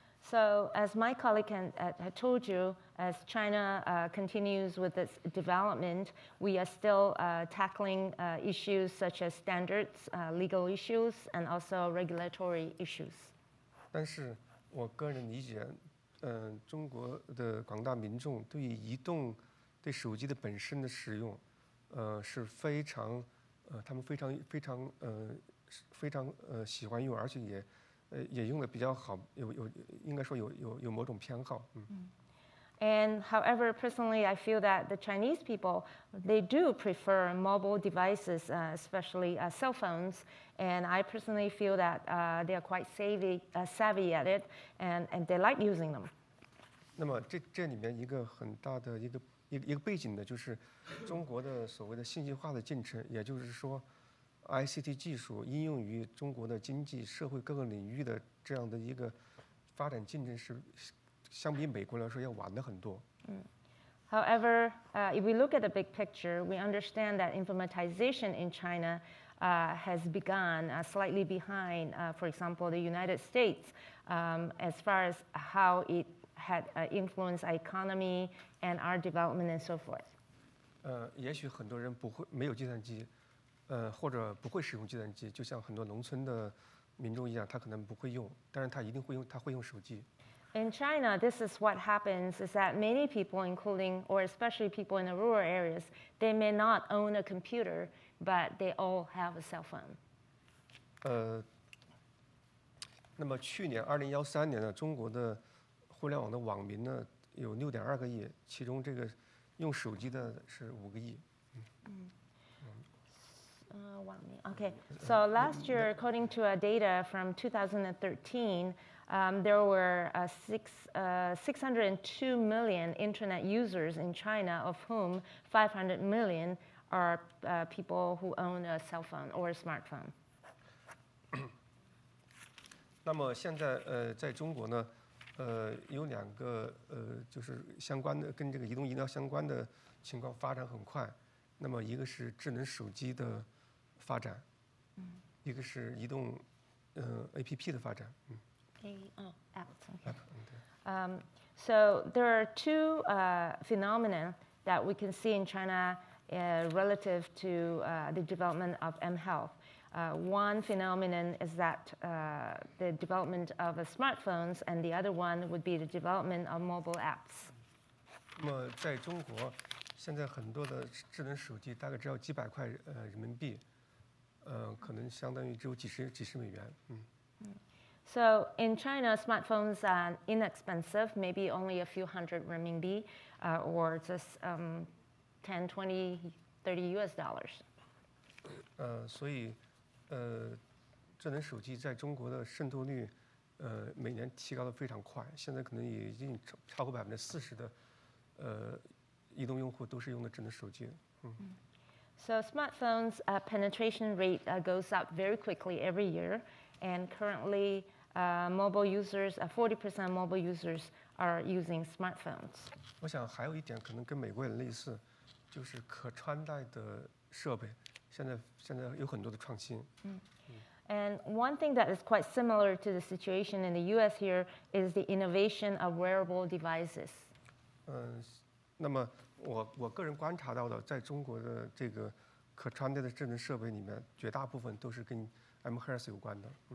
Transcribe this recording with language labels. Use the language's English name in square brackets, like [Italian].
[English] So, as my colleague had told you, as China continues with its development, we are still tackling issues such as standards, legal issues, and also regulatory issues. [Chinese] 但是我个人理解，中国的广大民众对于对手机的本身的使用，是非常，他们非常喜欢用，而且也用的比较好，应该说有某种偏好。 [English] And however, personally, I feel that the Chinese people, they do prefer mobile devices, especially cell phones. And I personally feel that they are quite savvy at it, and they like using them. [Chinese] 那么这里面一个很大的一个背景呢，就是中国的所谓的信息化的进程，也就是说 ，ICT 技术应用于中国的经济社会各个领域的这样的一个发展进程是。相比美国来说要晚的很多。 [English] However, if we look at the big picture, we understand that informatization in China has begun slightly behind, for example, the United States, as far as how it had influenced our economy and our development and so forth. [Chinese] 也许很多人没有计算机，或者不会使用计算机，就像很多农村的民众一样，他可能不会用，但是他一定会用，他会用手机。 [English] In China, this is what happens is that many people, including or especially people in the rural areas, they may not own a computer, but they all have a cell phone. [Chinese] 那么去年2013年呢，中国的互联网的网民呢有6.2个亿，其中这个用手机的是5个亿。 [English] Okay, so last year, according to data from 2013, there were 602 million internet users in China, of whom 500 million are people who own a cell phone or a smartphone. [Chinese] 那么现在在中国呢，有2个就是相关的跟这个移动医疗相关的情况发展很快。那么一个是智能手机的发展，一个是移动APP 的发展。 [English] Apps. So there are two phenomena that we can see in China relative to the development of mHealth. One phenomenon is that the development of smartphones, and the other one would be the development of mobile apps. [Chinese] 那么在中国，现在很多的智能手机大概只要几百块人民币，可能相当于只有几十美元。 [English] So in China, smartphones are inexpensive, maybe only a few hundred renminbi, or just 10, 20, 30 US dollars. [Chinese] 所以智能手机在中国的渗透率，每年提高的非常快，现在可能也已经超过40%的移动用户都是用的智能手机。 [English] So smartphones penetration rate goes up very quickly every year, and currently mobile users, 40% mobile users are using smartphones. [Chinese] 我想还有一点可能跟美国也类似，就是可穿戴的设备，现在有很多的创新。 [English] And one thing that is quite similar to the situation in the U.S. here is the innovation of wearable devices. [Chinese] 那么我个人观察到的，在中国的这个可穿戴的智能设备里面，绝大部分都是跟 mHealth 有关的。